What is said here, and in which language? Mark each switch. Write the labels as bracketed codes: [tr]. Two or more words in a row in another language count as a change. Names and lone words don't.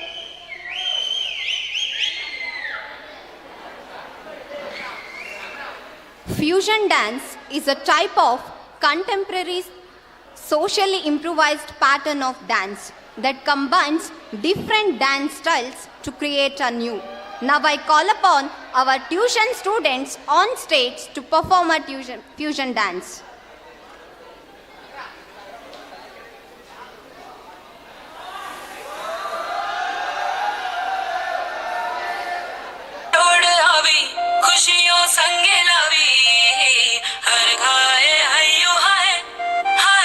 [en] Fusion dance is a type of contemporary socially improvised pattern of dance that combines different dance styles to create a new. Now I call upon our tuition students on stage to perform a fusion dance. [hi] खुशियों संगे लावी हर घाए हयो हाय हाय